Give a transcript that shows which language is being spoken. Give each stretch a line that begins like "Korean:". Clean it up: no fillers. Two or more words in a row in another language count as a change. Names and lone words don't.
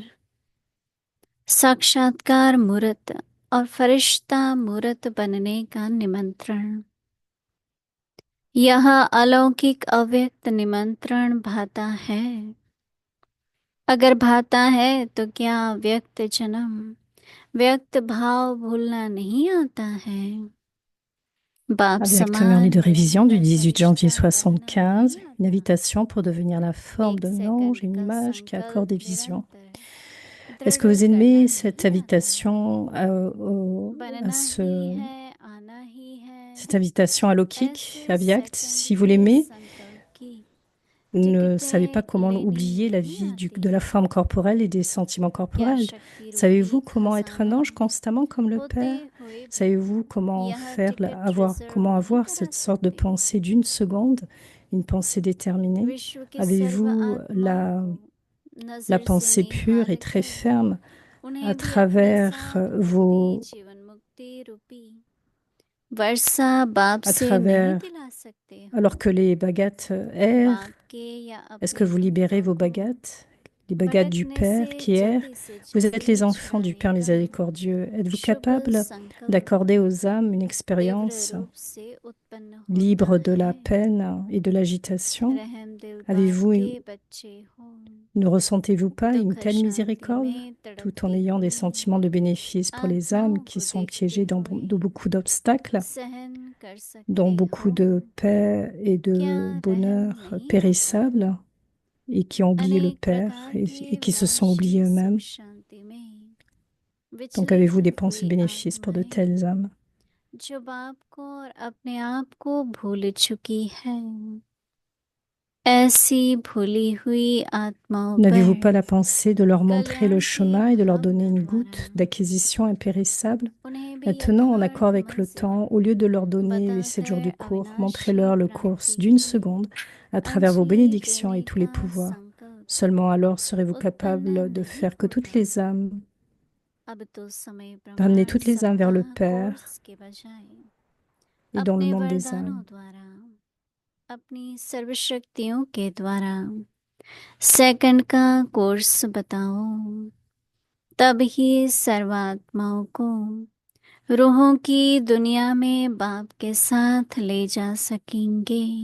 Hindi: साक्षात्कार मूर्त और फरिश्ता मूर्त बनने का निमंत्रण। यह अलौकिक अव्यक्त निमंत्रण भाता है। अगर भाता है तो क्या व्यक्त जन्म व्यक्त भाव भूलना नहीं आता है? बाप
French: Avec
Hindi: समान
French: de révision du 18 janvier
Hindi: फरिश्ता बनना 75, नहीं
French: une
Hindi: आता।
French: invitation pour devenir la forme
Hindi: एक
French: d'un
Hindi: सेकंड
French: ange, une
Hindi: का
French: image qui accorde des
Hindi: संकल्प
French: visions.
Hindi: निरंतर
French: Est-ce que
Hindi: दृढ़
French: vous
Hindi: करना
French: aimez
Hindi: नहीं
French: cette
Hindi: आता।
French: invitation à
Hindi: बनना ही
French: ce,
Hindi: है, आना ही है,
French: cette invitation à Lokik,
Hindi: ऐसे
French: à Vyakt?
Hindi: सेकंड
French: Si vous
Hindi: के
French: l'aimez,
Hindi: संकल्प की
French: vous ne savez pas
Hindi: टिकटें
French: comment
Hindi: लेनी
French: oublier la
Hindi: नहीं
French: vie
Hindi: आती।
French: de la forme corporelle et des sentiments
Hindi: क्या
French: corporels.
Hindi: शक्ति
French: Savez-vous
Hindi: रूपी
French: comment être un
Hindi: खजाना
French: ange constamment comme le
Hindi: होते
French: Père?
Hindi: हुए भी
French: Savez-vous comment
Hindi: यह टिकट
French: comment
Hindi: रिजर्व नहीं
French: avoir
Hindi: करा
French: cette sorte de
Hindi: सकते।
French: pensée d'une seconde, une pensée déterminée?
Hindi: विश्व के सर्व
French: Avez-vous
Hindi: आत्माओं को
French: la
Hindi: नजर से
French: pensée pure et
Hindi: निहार
French: très
Hindi: कर
French: ferme à
Hindi: उन्हें भी अपने
French: travers
Hindi: साथ भक्ति
French: vos,
Hindi: जीवन मुक्ति रूपी वर्षा बाप
French: à
Hindi: से नहीं
French: travers,
Hindi: दिला सकते हो?
French: alors que les bagates errent,
Hindi: बाप के या
French: est-ce que
Hindi: अपने
French: vous libérez
Hindi: भक्तों
French: vos
Hindi: को
French: bagates, les bagates du
Hindi: भटकने से
French: Père qui errent?
Hindi: जल्दी से
French: Vous êtes
Hindi: जल्दी
French: les enfants du
Hindi: छुड़ाने
French: Père
Hindi: का
French: miséricordieux. Êtes-vous
Hindi: शुभ
French: capable
Hindi: संकल्प
French: d'accorder aux âmes une
Hindi: तीव्र
French: expérience
Hindi: रूप से उत्पन्न होता
French: libre de la
Hindi: है।
French: peine et de l'agitation?
Hindi: रहम दिल बाप
French: Avez-vous,
Hindi: के बच्चे हो,
French: ne ressentez-vous pas une
Hindi: दुख
French: telle
Hindi: शांति
French: miséricorde
Hindi: में
French: tout en
Hindi: तड़पती
French: ayant des
Hindi: हुई
French: sentiments de bénéfice pour les âmes
Hindi: आत्माओं
French: qui
Hindi: को
French: sont
Hindi: देखते
French: piégées dans
Hindi: हुए
French: de beaucoup d'obstacles,
Hindi: सहन कर
French: dans
Hindi: सकते
French: beaucoup
Hindi: हो?
French: de paix et
Hindi: क्या
French: de
Hindi: रहम
French: bonheur
Hindi: नहीं आता?
French: périssables et qui ont oublié le
Hindi: अनेक
French: Père
Hindi: प्रकार
French: et
Hindi: के
French: qui se sont
Hindi: विनाशी
French: oubliés
Hindi: सुख
French: eux-mêmes?
Hindi: शांति में
French: Donc avez-vous
Hindi: विचलित
French: des pensées de
Hindi: हुई
French: bénéfice pour de
Hindi: आत्माएं
French: telles âmes?
Hindi: जो बाप को और अपने आप को भूल चुकी है, ऐसी भूली हुई आत्माओं
French: N'avez-vous pas
Hindi: पर
French: la pensée de leur montrer le
Hindi: कल्याण की
French: chemin et de leur donner
Hindi: भावना
French: une
Hindi: द्वारा
French: goutte d'acquisition impérissable?
Hindi: उन्हें भी
French: Maintenant, en accord
Hindi: यथार्थ
French: avec le
Hindi: मंजिल
French: temps, au lieu de leur donner les 7 jours
Hindi: बताकर
French: du cours,
Hindi: अविनाशी
French: montrez-leur le cours
Hindi: प्राप्ति
French: d'une
Hindi: की
French: seconde à travers vos
Hindi: अंजलि
French: bénédictions
Hindi: देने
French: et tous les
Hindi: का
French: pouvoirs.
Hindi: संकल्प
French: Seulement alors serez-vous
Hindi: उत्पन्न
French: capable de
Hindi: नहीं
French: faire que toutes
Hindi: होता।
French: les âmes,
Hindi: अब तो समय
French: d'amener
Hindi: प्रमाण
French: toutes les âmes vers le
Hindi: सप्ताह
French: Père
Hindi: कोर्स के बजाय
French: et dans le
Hindi: अपने
French: monde des
Hindi: वरदानों
French: âmes.
Hindi: द्वारा अपनी सर्वशक्तियों के द्वारा सेकंड का कोर्स बताओ। तब ही सर्वात्माओं को रूहों की दुनिया में बाप के साथ ले जा सकेंगे।